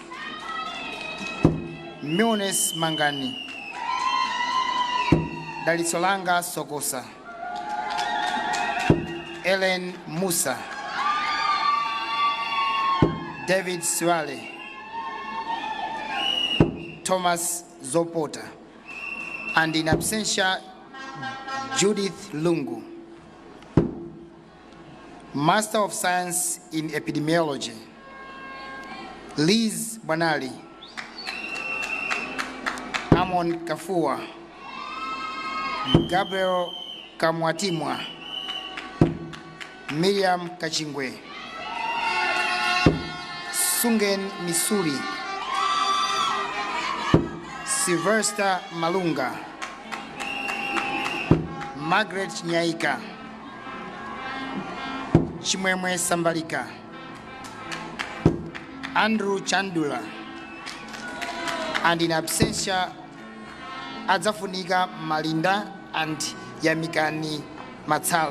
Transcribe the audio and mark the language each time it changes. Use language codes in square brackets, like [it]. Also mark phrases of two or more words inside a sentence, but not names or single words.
[en] Munes Mangani, Dalisolanga Sokosa, Ellen Musa, David Swale, Thomas Zopota, and in absentia, Judith Lungu. Master of Science in Epidemiology, Liz Banali, Amon Kafua, Gabriel Kamwatimwa, Miriam Kachingwe, Sungen Misuri, Sylvester Malunga, Margaret Nyaika, Chimwemwe Sambalika, Andrew Chandula, and in absentia, Adzafuniga Malinda and Yamikani Matsala.